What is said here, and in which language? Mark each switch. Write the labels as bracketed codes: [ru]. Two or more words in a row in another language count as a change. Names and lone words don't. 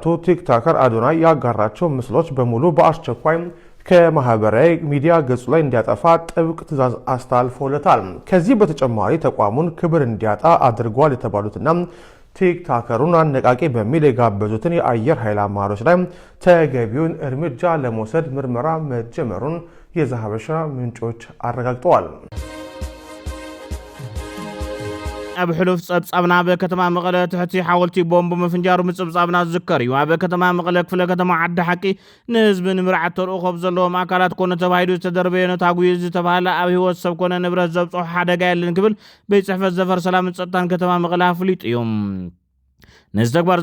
[am] ቲክቶከር አዶናይ ያጋራቸው ምስሎች በሙሉ በአስቸኳይ ከማህበራዊ ሚዲያ ገጹ ላይ እንዲያጠፋ ጥብቅ ትዕዛዝ አስተላልፎለታል። ከዚህ በተጨማሪ ተቋሙን ክብር እንዲያጣ አድርጓል የተባሉትና ቲክቶከሩን አነቃቂ በሚል የጋበዙትን የአየር ኃይል አመራሮች ላይ ተገቢውን እርምጃ ለመውሰድ ምርመራ መጀመሩን የዘሀበሻ ምንጮች አረጋግጠዋል። [ti] ኣብ ሕሉፍ ጸብጻብና በከተማ መቐለ ትሕቲ ሓወልቲ ቦምብ ምፍንጃሩ ምጽብጻብና ዝዝከር እዩ። ኣብ ከተማ መቐለ ክፍለ ከተማ ዓዲ ሓቂ ንህዝቢ ንምርዓት ተርእዮ ካብ ዘለዎም ኣካላት ኮነ ተባሂሉ ዝተደርበየ ነታጉዩ ዝተባሃለ ኣብ ህይወት ሰብ ኮነ ንብረት ዘብጽሖ ሓደጋ የለን ክብል ቤት ጽሕፈት ዘፈር ሰላምን ጸጥታን ከተማ መቐለ ኣፍሊጡ እዩ። ነዚ ተግባር